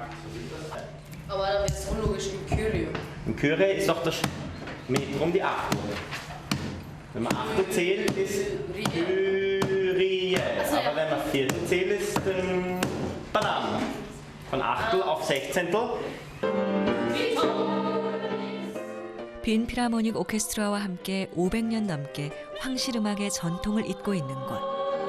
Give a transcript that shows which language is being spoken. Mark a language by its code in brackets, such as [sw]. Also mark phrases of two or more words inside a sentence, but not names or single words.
[de] Aber dann ist es unlogisch im Kyrie. Im Kyrie ist doch das Metrum die Achtel. Wenn man Achtel zählt, ist Kyrie. Aber wenn man Viertel zählt, ist Bananen. Von Achtel auf Sechzehntel. [ko] 빈 필하모닉 오케스트라와 함께 500년 넘게 황실 음악의 전통을 잇고 있는 곳.